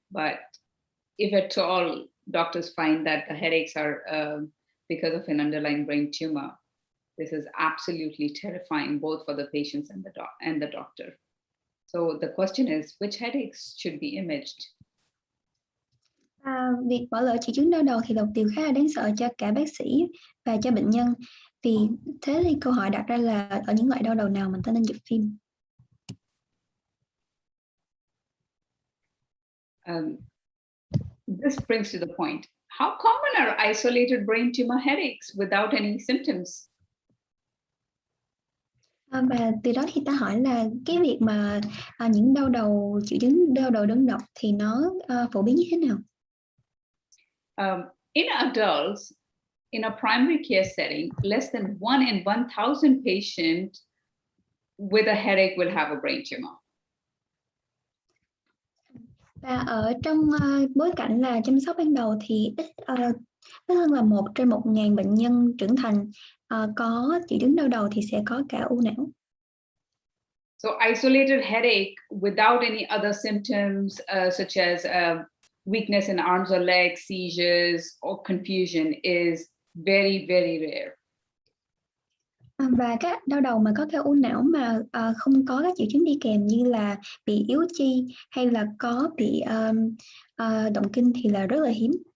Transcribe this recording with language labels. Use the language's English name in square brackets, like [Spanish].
[English] But if at all doctors find that the headaches are because of an underlying brain tumor, this is absolutely terrifying, both for the patients and the doctor. So the question is, which headaches should be imaged? [Vietnamese] Việc bỏ lỡ triệu chứng đau đầu thì là một điều khá là đáng sợ cho cả bác sĩ và cho bệnh nhân. Vì thế thì câu hỏi đặt ra là ở những loại đau đầu nào mình ta nên chụp phim? [English] This brings to the point. How common are isolated brain tumor headaches without any symptoms? [Vietnamese] Và từ đó thì ta hỏi là cái việc mà những triệu chứng đau đầu đơn độc thì nó phổ biến như thế nào? [English] In adults, in a primary care setting, less than 1 in 1,000 patients with a headache will have a brain tumor. [Vietnamese] Và ở trong bối cảnh là chăm sóc ban đầu thì ít hơn là 1 trên 1.000 bệnh nhân trưởng thành có triệu chứng đau đầu thì sẽ có cả u não. [English] So isolated headache without any other symptoms such as weakness in arms or legs, seizures or confusion is very, very rare. [Vietnamese] Và các đau đầu mà có cả u não mà không có các triệu chứng đi kèm như là bị yếu chi hay là có bị động kinh thì là rất là hiếm.